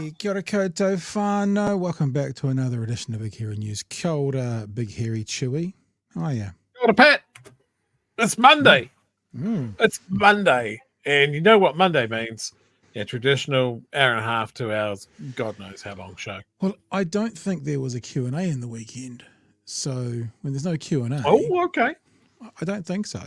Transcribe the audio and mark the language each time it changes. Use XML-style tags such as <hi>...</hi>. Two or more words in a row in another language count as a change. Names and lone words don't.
<mi>Kia ora koutou whānau.</mi> <en>Welcome back to another edition of Big Hairy News.</en> <mi>Kia ora,</mi> <en>Big Hairy Chewy. How are you?</en> <mi>Kia ora,</mi> <en>Pat. It's Monday. It's Monday. And you know what Monday means? Yeah, traditional hour and a half, 2 hours, God knows how long show. Well, I don't think there was a Q&A in the weekend. So when there's no Q&A... Oh, okay. I don't think so.</en>